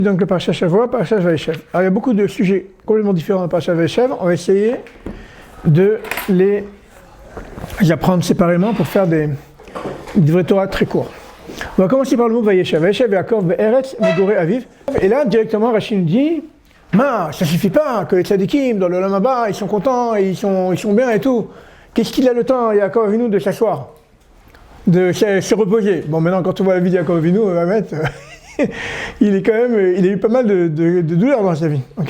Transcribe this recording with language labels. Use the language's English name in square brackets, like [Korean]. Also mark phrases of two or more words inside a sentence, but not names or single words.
[French] Donc le [Hebrew] פרשת שבוע, פרשת וישב. [French] Alors il y a beaucoup de sujets complètement différents dans le [Hebrew] פרשת וישב. [French] On va essayer de les apprendre séparément pour faire des vrais Torah très courts. On va commencer par le mot Vayeshev. [Hebrew] וישב יעקב בארץ מגורי אביו. [French] Et là directement Rashi nous dit, ça suffit pas que les tzadikim dans le [Hebrew] עולם הבא [French] ils sont contents, ils sont bien et tout. Qu'est-ce qu'il a le temps Yaakov Avinu de s'asseoir, de se reposer. Bon maintenant quand on voit la vie de Yaakov Avinu, on va mettre il a eu pas mal de douleurs dans sa vie, ok?